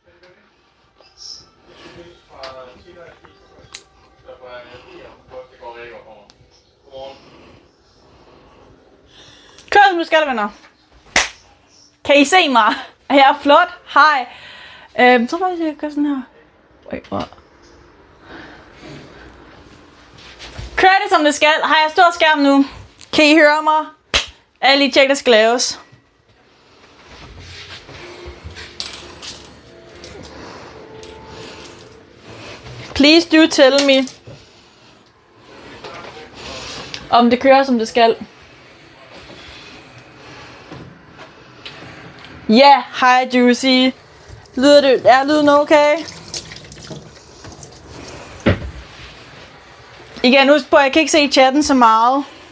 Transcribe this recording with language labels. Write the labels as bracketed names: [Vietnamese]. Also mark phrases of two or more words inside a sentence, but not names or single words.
[Danish] Kør som du skal, venner. Kan I se mig? Er jeg flot? Hej. Så faktisk, jeg gør sådan her. [English] Wait, what? [Danish] Kører det som det skal? Har jeg stor skærm nu? Kan I høre mig? Alle lige tjek, der skal laves. [English] Please do tell me, [Danish] om det kører som det skal. Ja, hej Juicy. Er lyden okay? Igen, husk på, jeg kan ikke se chatten så meget.